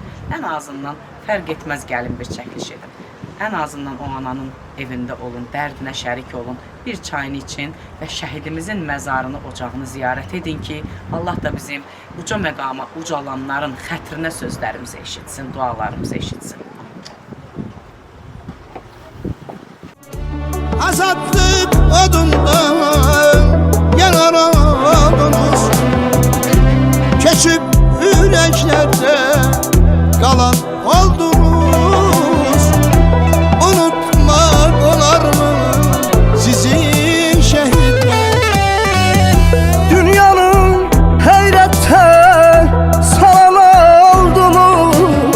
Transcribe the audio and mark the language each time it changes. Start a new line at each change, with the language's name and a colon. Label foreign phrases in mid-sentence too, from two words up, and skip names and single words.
Azerbaijani: Ən azından fərq etməz gəlin bir çəkiliş edin. Ən azından o ananın evində olun, dərdinə şərik olun, bir çayını için və şəhidimizin məzarını, ocağını ziyarət edin ki, Allah da bizim uca məqama ucalanların xətrinə sözlərimizi eşitsin, dualarımızı eşitsin.
Turkish: Azadlık odundan yanaradınız, keçip yüreklerde kalan oldunuz. Unutmak olar mı sizin şehitler? Dünyanın heyrete salan oldunuz.